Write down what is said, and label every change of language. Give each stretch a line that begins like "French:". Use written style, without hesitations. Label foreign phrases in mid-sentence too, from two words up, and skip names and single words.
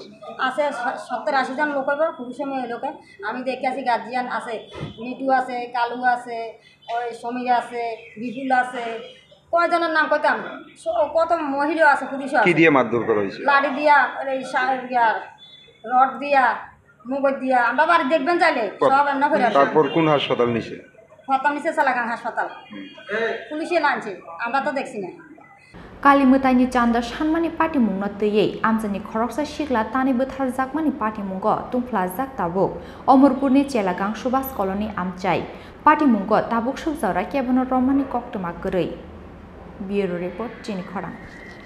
Bangla: আছে 70-80 জন লোক হবে পুরুষে মেয়ে লোকে আমি দেখে আছি গার্জিয়ান আছে মিটু আছে কালু আছে ওই সমীর আছে বিপুল আছে কয়জনের নাম কইতাম কত মহিলা আছে পুরুষও আছে কি দিয়ে মারধর করা হয়েছে লাড়ি দিয়া এই রড দিয়া মুগর দিয়া আমরা বাড়ি দেখবেন চাইলে সব রান্না করে তারপর কোন হাসপাতাল নিছে চালাগাং হাসপাতাল পুলিশে আনছে আমরা তো দেখছি না
Kok Borok: कालिमतायनि चान्दा सानमानि पाटिमुंनो तैयै आमजानि खरकसा सिगला तानि बोथार जाकमानि पाटिमुंगो तुंफ्ला जाक ताबुक अमरपुरनि चेलागां सुभाष कलनि आमचाय पाटिमुंगो ताबुक सुबजावरा केबनो रमानि कक्टमा गरै ब्यूरो रिपोर्ट चिनि खरां।